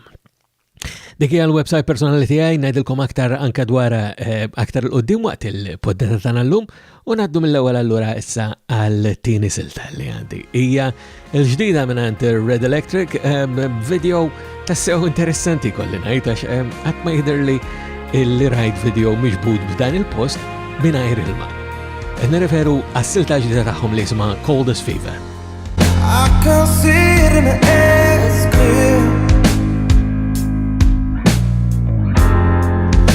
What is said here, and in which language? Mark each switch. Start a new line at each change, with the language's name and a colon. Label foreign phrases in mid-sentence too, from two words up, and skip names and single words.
Maltese: Dik hija l-website personali tiegħi, ngħidilkom aktar anke dwar aktar il-qudiem waqt il-poddata tagħna llum u ngħaddu mill-ewwel allura issa għall-tieni silta li għandi. Hija l-ġdida mingħand Red Electric, video tassew interessanti kolli ngħid għax qatt ma jidherli li rajt video miġbud b'dan il-post mingħajr ilma. Nirreferu għas-silta ġdida tagħhom li jisimha Cold as Fever.
English: I can see it in the air, it's clear.